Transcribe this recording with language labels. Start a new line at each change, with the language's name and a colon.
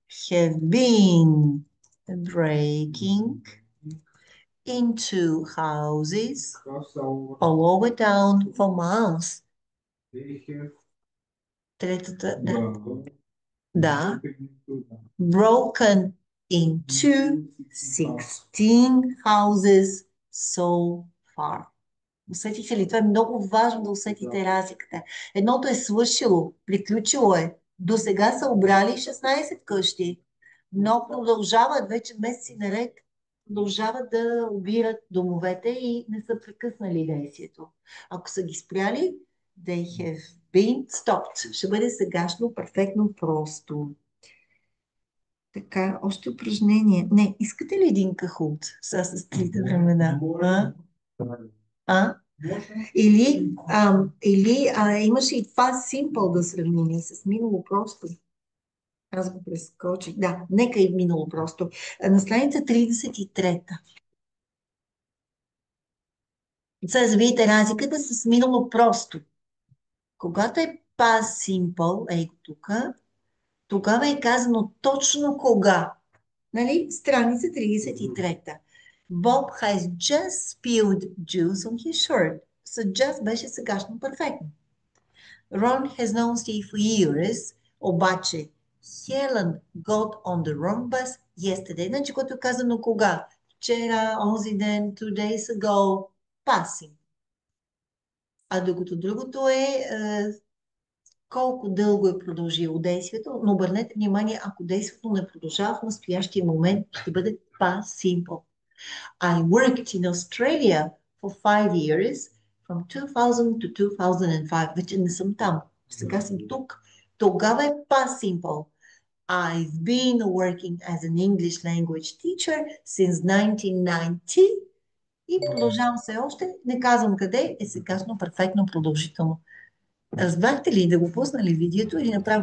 English: Have been breaking into houses all over town for months.
Bulgarian: Третата, да.
English: Broken into 16 houses so far.
Bulgarian: Усетихте ли? Това е много важно да усетите разликата. Едното е свършило, приключило е. До сега са обрали 16 къщи, но продължават вече месеци наред, продължават да обират домовете и не са прекъснали действието. Ако са ги спряли,
English: they have been stopped.
Bulgarian: Ще бъде сегашно перфектно просто. Така, още упражнение. Не, искате ли един кахут с 3 времена? Или имаше и това simple да сравним с минало просто. Аз го прескочих. Да, нека и минало просто. На страница 33. Сега видите разликата с минало просто. Когато е past simple, ей тук, тогава е казано точно кога. Нали? Страница 33.
English: Bob has just spilled juice on his shirt. So just
Bulgarian: беше сегашно перфектно.
English: Ron has known Steve for years,
Bulgarian: обаче
English: Helen got on the wrong bus yesterday.
Bulgarian: Значи, което е казано кога? Вчера, онзи ден,
English: 2 days ago,
Bulgarian: passing. А докато другото е колко дълго е продължило действието, но обърнете внимание, ако действието не продължава в настоящия момент, ще бъде past simple.
English: I worked in Australia for 5 years, from 2000 to 2005.
Bulgarian: Вече не съм там. Сега съм тук. Тогава е
English: past simple. I've been working as an English language teacher since 1990.
Bulgarian: И продължавам се още. Не казвам къде е сегашно перфектно продължително. Разбрахте ли да го пусна ли видеото или направо...